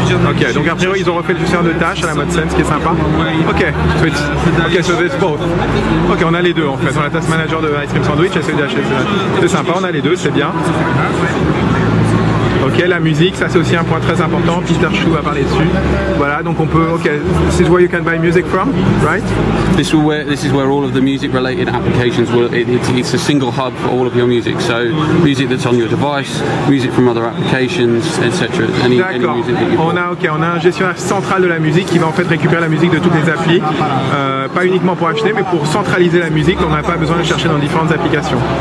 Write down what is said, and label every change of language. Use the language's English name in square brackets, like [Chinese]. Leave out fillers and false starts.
[French] Ok, donc a priori ils ont refait le gestionnaire de tâches à la mode Sense, qui est sympa. [English] Ok, so there's both. [French] Ok, on a les deux en fait. On a la task manager de Ice Cream Sandwich et celui de c'est sympa, on a les deux, c'est bien. Ok, la musique, ça c'est aussi un point très important. Peter Chou a parlé dessus. Voilà, donc on peut. [English] Ok, this is where you can buy music from, right? This is where all of the music-related applications will. It's a single hub for all of your music. So music that's on your device, music from other applications, etc. Any music that you [French] on a un gestionnaire central de la musique qui va en fait récupérer la musique de toutes les applis, pas uniquement pour acheter, mais pour centraliser la musique. On n'a pas besoin de chercher dans différentes applications.